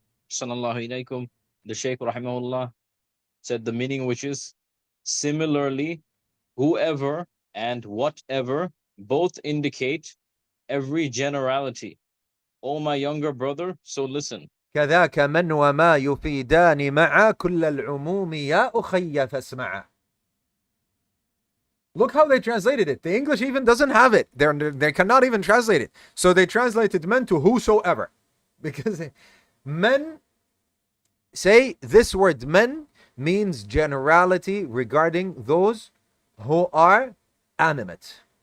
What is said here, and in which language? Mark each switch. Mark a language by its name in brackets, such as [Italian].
[Arabic] Sallallahu alaykum. [English] The Shaykh, rahimahullah, said the meaning which is similarly, whoever and whatever both indicate every generality. O my younger brother, so listen. [Arabic] كذاك من وما يفيدان مع كل العموم يا أخي فاسمع. [English] Look how they translated it. The English even doesn't have it. They cannot even translate it. So they translated men to whosoever. Because men, say this word men means generality regarding those who are animate.